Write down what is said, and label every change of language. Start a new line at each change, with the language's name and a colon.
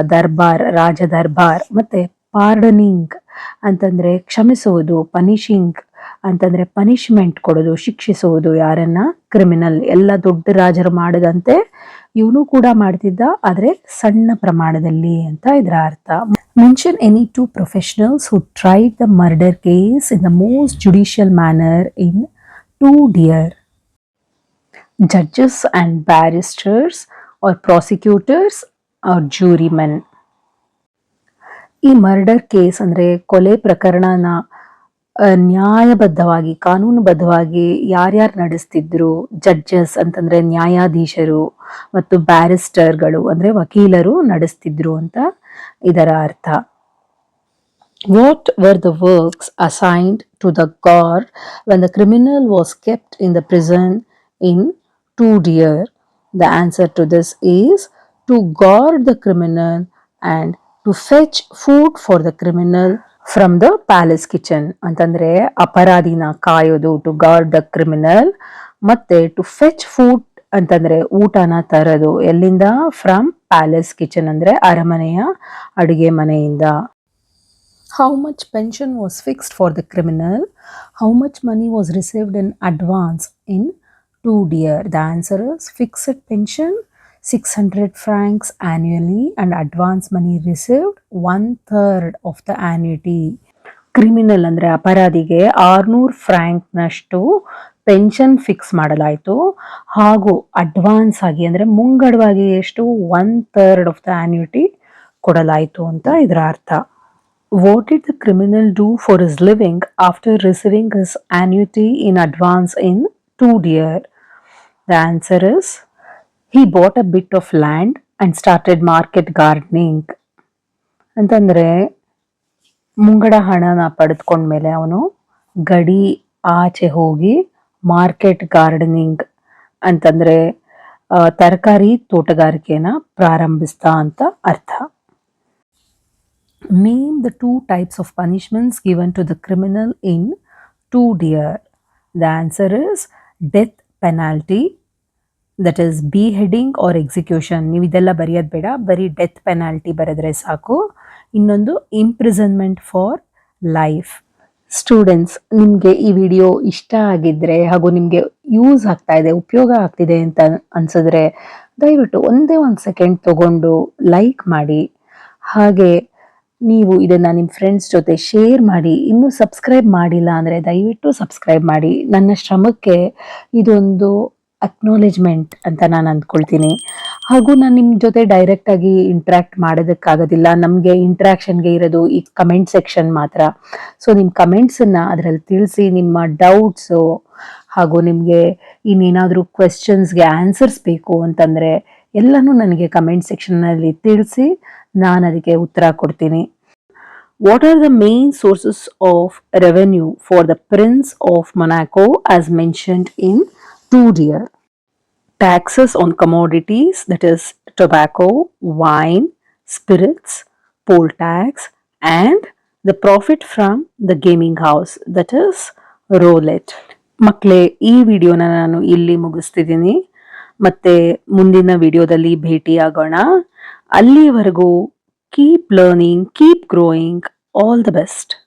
Kannada: ದರ್ಬಾರ್, ರಾಜ ದರ್ಬಾರ್. ಮತ್ತು ಪಾರ್ಡನಿಂಗ್ ಅಂತಂದರೆ ಕ್ಷಮಿಸುವುದು, ಪನಿಷಿಂಗ್ ಅಂತಂದರೆ ಪನಿಷ್ಮೆಂಟ್ ಕೊಡೋದು, ಶಿಕ್ಷಿಸುವುದು ಯಾರನ್ನ, ಕ್ರಿಮಿನಲ್. ಎಲ್ಲ ದೊಡ್ಡ ರಾಜರು ಮಾಡದಂತೆ ಇವನು ಕೂಡ ಮಾಡ್ತಿದ್ದ, ಆದರೆ ಸಣ್ಣ ಪ್ರಮಾಣದಲ್ಲಿ ಅಂತ ಇದರ ಅರ್ಥ.
English: Mention any two professionals who tried the murder case in the most judicial manner in 2 Deer. Judges and barristers or prosecutors or jurymen.
Kannada: ಈ ಮರ್ಡರ್ ಕೇಸ್ ಅಂದರೆ ಕೊಲೆ ಪ್ರಕರಣನ ನ್ಯಾಯಬದ್ಧವಾಗಿ, ಕಾನೂನುಬದ್ಧವಾಗಿ ಯಾರ್ಯಾರು ನಡೆಸ್ತಿದ್ರು, ಜಡ್ಜಸ್ ಅಂತಂದರೆ ನ್ಯಾಯಾಧೀಶರು, ಮತ್ತು ಬ್ಯಾರಿಸ್ಟರ್ಗಳು ಅಂದರೆ ವಕೀಲರು ನಡೆಸ್ತಿದ್ರು ಅಂತ ಇದರ ಅರ್ಥ.
English: What were the works assigned to the guard when the criminal was kept in the prison in 2 Deer? The answer to this is to guard the criminal and to fetch food for the criminal from the palace kitchen.
Kannada: ಅಂತಂದರೆ ಅಪರಾಧಿನ ಕಾಯೋದು,
English: to guard the criminal,
Kannada: ಮತ್ತೆ
English: to fetch food
Kannada: ಅಂತಂದರೆ ಊಟನ ತರೋದು. ಎಲ್ಲಿಂದ?
English: from palace kitchen
Kannada: ಅಂದರೆ ಅರಮನೆಯ ಅಡುಗೆ ಮನೆಯಿಂದ.
English: How much pension was fixed for the criminal? How much money was received in advance in 2 Deer? The answer is fixed pension 600 francs annually and advance money received 1/3 of the annuity.
Kannada: Criminal ಅಂದರೆ ಅಪರಾಧಿಗೆ 600 ಫ್ರಾಂಕ್ನಷ್ಟು pension fix ಮಾಡಲಾಯಿತು, ಹಾಗೂ advance ಆಗಿ ಅಂದರೆ ಮುಂಗಡವಾಗಿ ಎಷ್ಟು,
English: 1/3 of the annuity
Kannada: ಕೊಡಲಾಯಿತು ಅಂತ ಇದರ ಅರ್ಥ.
English: What did the criminal do for his living after receiving his annuity in advance in 2 Deer? The answer is he bought a bit of land and started market gardening.
Kannada: ಅಂತಂದರೆ ಮುಂಗಡ ಹಣನ ಪಡೆದುಕೊಂಡ್ಮೇಲೆ ಅವನು ಗಡಿ ಆಚೆ ಹೋಗಿ ಮಾರ್ಕೆಟ್ ಗಾರ್ಡನಿಂಗ್ ಅಂತಂದರೆ ತರಕಾರಿ ತೋಟಗಾರಿಕೆನ ಪ್ರಾರಂಭಿಸ್ತಾ ಅಂತ ಅರ್ಥ.
English: Name the 2 types of punishments given to the criminal in 2 Deer. The answer is death penalty, that is beheading or execution.
Kannada: ನೀವು ಇದೆಲ್ಲ ಬರೆಯೋದು ಬೇಡ, ಬರೀ ಡೆತ್ ಪೆನಾಲ್ಟಿ ಬರೆದ್ರೆ ಸಾಕು. ಇನ್ನೊಂದು
English: Imprisonment for life.
Kannada: ಸ್ಟೂಡೆಂಟ್ಸ್, ನಿಮಗೆ ಈ ವಿಡಿಯೋ ಇಷ್ಟ ಆಗಿದ್ದರೆ ಹಾಗೂ ನಿಮಗೆ ಯೂಸ್ ಆಗ್ತಾ ಇದೆ, ಉಪಯೋಗ ಆಗ್ತಿದೆ ಅಂತ ಅನ್ಸಿದ್ರೆ ದಯವಿಟ್ಟು ಒಂದೇ ಒಂದು ಸೆಕೆಂಡ್ ತಗೊಂಡು ಲೈಕ್ ಮಾಡಿ. ಹಾಗೆ ನೀವು ಇದನ್ನು ನಿಮ್ಮ ಫ್ರೆಂಡ್ಸ್ ಜೊತೆ ಶೇರ್ ಮಾಡಿ. ಇನ್ನೂ ಸಬ್ಸ್ಕ್ರೈಬ್ ಮಾಡಿಲ್ಲ ಅಂದರೆ ದಯವಿಟ್ಟು ಸಬ್ಸ್ಕ್ರೈಬ್ ಮಾಡಿ. ನನ್ನ ಶ್ರಮಕ್ಕೆ ಇದೊಂದು ಅಕ್ನಾಲೇಜ್ಮೆಂಟ್ ಅಂತ ನಾನು ಅಂದ್ಕೊಳ್ತೀನಿ. ಹಾಗೂ ನಾನು ನಿಮ್ಮ ಜೊತೆ ಡೈರೆಕ್ಟಾಗಿ ಇಂಟ್ರ್ಯಾಕ್ಟ್ ಮಾಡೋದಕ್ಕಾಗೋದಿಲ್ಲ, ನಮಗೆ ಇಂಟ್ರ್ಯಾಕ್ಷನ್ಗೆ ಇರೋದು ಈ ಕಮೆಂಟ್ ಸೆಕ್ಷನ್ ಮಾತ್ರ. ಸೊ ನಿಮ್ಮ ಕಮೆಂಟ್ಸನ್ನು ಅದರಲ್ಲಿ ತಿಳಿಸಿ, ನಿಮ್ಮ ಡೌಟ್ಸು ಹಾಗೂ ನಿಮಗೆ ಇನ್ನೇನಾದರೂ ಕ್ವೆಶ್ಚನ್ಸ್ಗೆ ಆನ್ಸರ್ಸ್ ಬೇಕು ಅಂತಂದರೆ ಎಲ್ಲನೂ ನನಗೆ ಕಮೆಂಟ್ ಸೆಕ್ಷನ್ನಲ್ಲಿ ತಿಳಿಸಿ, ನಾನು ಅದಕ್ಕೆ ಉತ್ತರ ಕೊಡ್ತೀನಿ.
English: What are the main sources of revenue for the Prince of Monaco as mentioned in 2 Deer? Taxes on commodities, that is tobacco, wine, spirits, poll tax, and the profit from the gaming house, that is roulette.
Kannada: ಮಕ್ಕಳೇ, ಈ ವಿಡಿಯೋನ ನಾನು ಇಲ್ಲಿ ಮುಗಿಸ್ತಿದ್ದೀನಿ. ಮತ್ತೆ ಮುಂದಿನ ವಿಡಿಯೋದಲ್ಲಿ ಭೇಟಿಯಾಗೋಣ. ಅಲ್ಲಿಯವರೆಗೂ
English: Keep learning, keep growing. All the best.